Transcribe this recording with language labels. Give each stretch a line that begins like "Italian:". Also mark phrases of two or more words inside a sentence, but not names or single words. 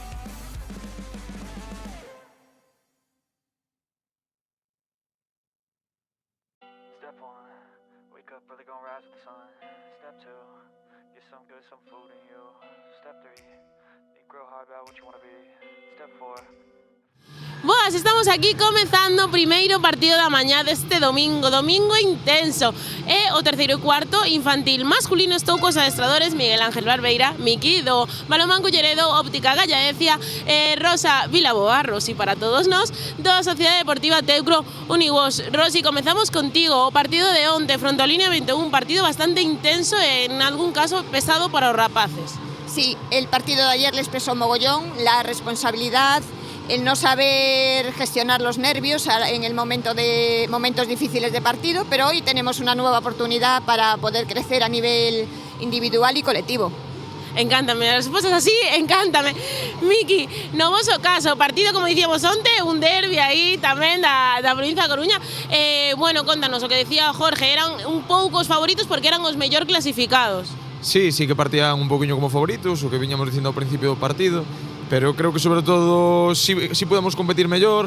English: Step 1, wake up early, gonna rise with the sun. Step 2, get some good, some food in you. Step 3, think real hard about what you wanna be. Step 4.
Galician: Boas, estamos aquí comezando o primeiro partido da mañá deste domingo intenso. É o terceiro e cuarto infantil masculino. Estou cos adestradores Miguel Ángel Barbeira, Miki do Balonmán Culleredo, Óptica Gallaecia, Rosa Vilaboa, Rosi para todos nós, da Sociedade Deportiva Teucro Uniwash. Rosi, comezamos contigo. O partido de onte fronte ao Línea 21, un partido bastante intenso e en algún caso pesado para os rapaces.
Spanish: Sí, el partido de ayer les pesó mogollón, la responsabilidad, el no saber gestionar los nervios en el momentos difíciles de partido, pero hoy tenemos una nueva oportunidad para poder crecer a nivel individual y colectivo.
Galician: Encántame, as respostas así, encántame. Miki, no voso caso, partido, como dicíamos onte, un derbi aí tamén da provincia da Coruña. Bueno, contanos, o que decía Jorge, eran un pouco os favoritos porque eran os mellor clasificados. Sí que partían un poquinho como favoritos, o que viñamos dicindo ao principio do partido, pero creo que sobre todo si podemos competir mellor.